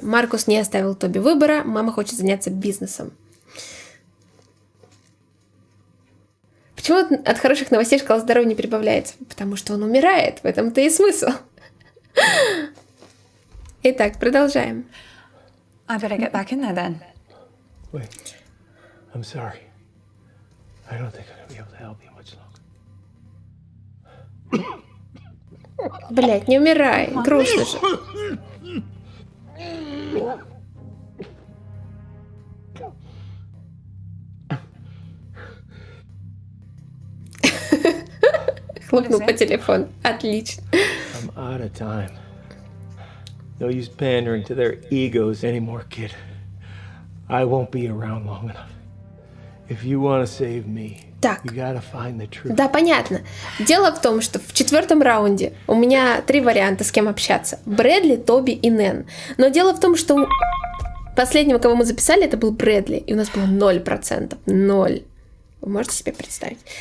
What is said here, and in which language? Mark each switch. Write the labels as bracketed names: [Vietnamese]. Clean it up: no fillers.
[Russian] Маркус не оставил Тоби выбора. Мама хочет заняться бизнесом. Почему от хороших новостей шкала здоровья не прибавляется? Потому что он умирает. В этом-то и смысл. Итак, продолжаем. [English] I better get back in there then. Wait. I'm sorry. I don't think I'm gonna be able to help you much longer. [Russian] Блять, не умирай. Грустно же. Хлопнул по телефону. Отлично. [English] I'm out of time. No use pandering to their egos anymore, kid. I won't be around long enough. If you want to save me, [Russian] Так. [English] you gotta find the truth. [Russian] Да, понятно. Дело в том, что в 4-м раунде у меня 3 варианта, с кем общаться. Брэдли, Тоби и Нэн. Но дело в том, что последнего, кого мы записали, это был Брэдли. И у нас было 0%. 0. Вы можете себе представить?